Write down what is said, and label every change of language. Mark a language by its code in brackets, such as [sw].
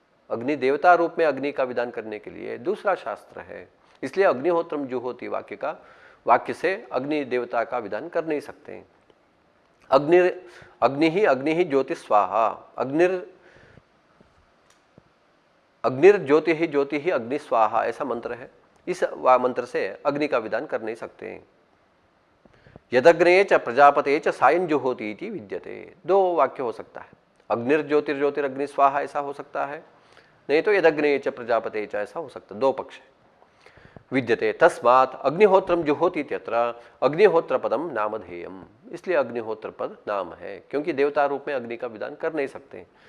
[hi] अग्नि देवता रूप में अग्नि का विधान करने के लिए दूसरा शास्त्र है, इसलिए अग्निहोत्रम जुहोति वाक्य से अग्नि देवता का विधान कर नहीं सकते। अग्नि ही ज्योति स्वाहा, अग्निर्ज्योति ही ज्योति ही अग्नि स्वाहा, ऐसा मंत्र है। इस मंत्र से अग्नि का विधान कर नहीं सकते। [sa] यदग्ने च प्रजापते च सायं जुहोति इति विद्यते। [hi] दो वाक्य हो सकता है, अग्निर्ज्योतिर्ज्योतिरग्नि स्वाहा ऐसा हो सकता है, नहीं तो यदग्ने च प्रजापते च ऐसा हो सकता है। दो पक्ष है। [sa] विद्यते तस्मात् अग्निहोत्रम जुहोति इत्यत्र अग्निहोत्र पदम नामधेयम, [hi] इसलिए अग्निहोत्र पद नाम है, क्योंकि देवता रूप में अग्नि का विधान कर नहीं सकते।